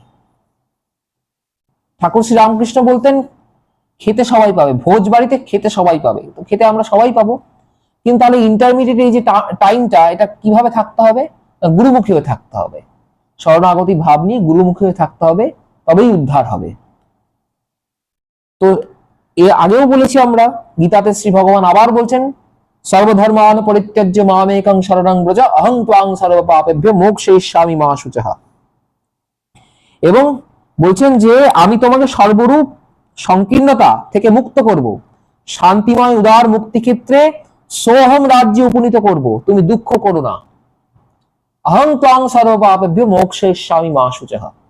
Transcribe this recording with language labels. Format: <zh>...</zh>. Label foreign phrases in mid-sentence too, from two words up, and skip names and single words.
<bn>ঠাকুর শ্রী রামকৃষ্ণ বলতেন খেতে সবাই পাবে, ভোজ বাড়িতে খেতে সবাই পাবে, তো খেতে আমরা সবাই পাবো, কিন্তু তাহলে ইন্টারমিডিয়েট এই যে টাইমটা, এটা কিভাবে থাকতে হবে? গুরুমুখী হয়ে থাকতে হবে, শরণাগতি ভাব নিয়ে গুরুমুখী হয়ে থাকতে হবে, তবেই উদ্ধার হবে। তো এর আগেও বলেছি আমরা, গীতাতে শ্রী ভগবান আবার বলছেন,</bn> <sa>সর্বধর্মান পরিত্যাজ্য মামেকং শরণং ব্রজ অহং ত্বাং সর্ব পাপেভ্যো মোক্ষয়িষ্যামি মা শুচঃ।</sa> <bn>এবং বলছেন যে আমি তোমাকে সর্বরূপ সংকীর্ণতা থেকে মুক্ত করব, শান্তিময় উদার মুক্তি ক্ষেত্রে সোহম রাজ্যে উপনীত করব, তুমি দুঃখ করো না।</bn> <sa>অহং ত্বাং সর্ব পাপেভ্যো মোক্ষয়িষ্যামি মা শুচঃ।</sa>